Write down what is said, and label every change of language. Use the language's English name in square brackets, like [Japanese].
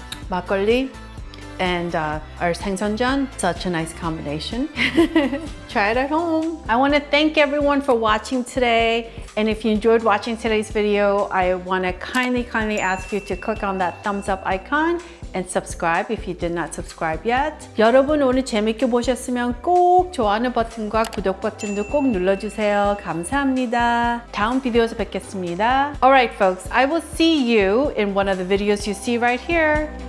[English] Makgeolli and our ShengSun, such a nice combination. Try it at home. I want to thank everyone for watching today. And if you enjoyed watching today's video, I want to kindly ask you to click on that thumbs up icon and subscribe if you did not subscribe yet. [Korean] 여러분 오늘 재밌게 보셨으면 꼭 좋아하는 버튼과 구독 버튼도 꼭 눌러주세요. 감사합니다. 다음 비디오에서 뵙겠습니다. [English] Alright folks, I will see you in one of the videos you see right here.